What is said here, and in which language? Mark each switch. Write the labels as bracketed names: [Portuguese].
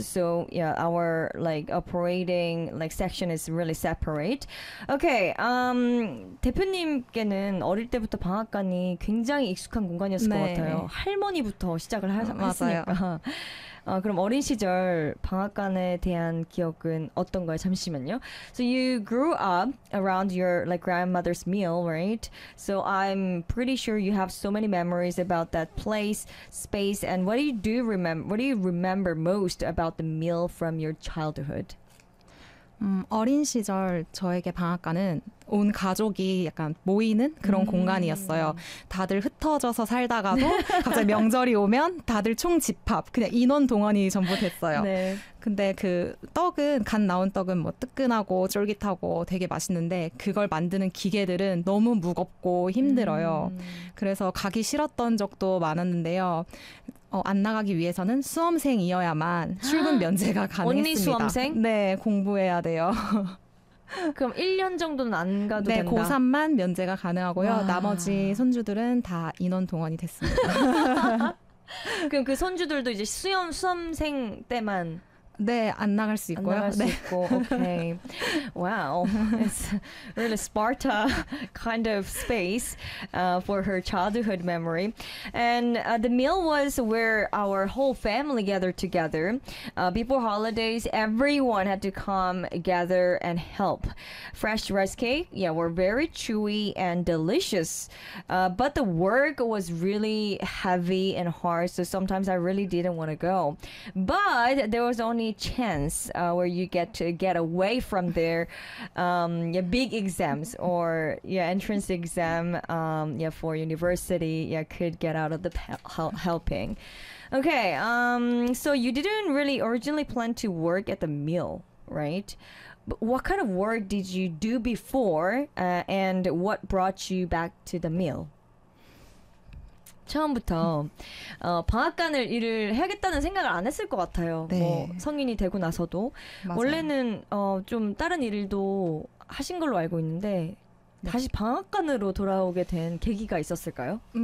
[English] So yeah, our like operating like section is really separate. [Korean] Okay, 대표님께는 어릴 때부터 방앗간이 굉장히 익숙한 공간이었을 네. 것 같아요. 할머니부터 시작을 했으니까. 그럼 어린 시절 방앗간에 대한 기억은 어떤 거예요? 잠시만요. [English] So you grew up around your like grandmother's mill, right? So I'm pretty sure you have so many memories about that place, space, and what do you do remember? What do you remember most about the mill from your childhood? [Korean] 어린 시절 저에게 방앗간은 온 가족이 약간 모이는 그런 공간이었어요. 다들 흩어져서 살다가도 갑자기 명절이 오면 다들 총집합, 그냥 인원 동원이 전부 됐어요. 네. 근데 그 떡은, 갓 나온 떡은 뭐 뜨끈하고 쫄깃하고 되게 맛있는데 그걸 만드는 기계들은 너무 무겁고 힘들어요. 그래서 가기 싫었던 적도 많았는데요. 안 나가기 위해서는 수험생이어야만 출근 면제가 가능했습니다. 언니 수험생? 네, 공부해야 돼요. 그럼 1년 정도는 안 가도 네, 된다? 네, 고3만 면제가 가능하고요. 와. 나머지 손주들은 다 인원 동원이 됐습니다. 그럼 그 손주들도 이제 수험생 때만? 네, 안 나갈 수 있고요. 안 나갈 수 네. 있고, 오케이. [English] 와우, it's really Sparta kind of space for her childhood memory. And the meal was where our whole family gathered together. Before holidays, everyone had to come gather and help. Fresh rice cake, yeah, were very chewy and delicious. But the work was really heavy and hard, so sometimes I really didn't want to go. But there was only chance where you get to get away from there, yeah, big exams or yeah, entrance exam, yeah, for university, yeah, could get out of the helping. Okay, so you didn't really originally plan to work at the mill, right? But what kind of work did you do before, and what brought you back to the mill? [Korean] 처음부터 방앗간을 일을 해야겠다는 생각을 안 했을 것 같아요. 네. 뭐 성인이 되고 나서도. 맞아요. 원래는 좀 다른 일도 하신 걸로 알고 있는데 다시 방앗간으로 돌아오게 된 계기가 있었을까요?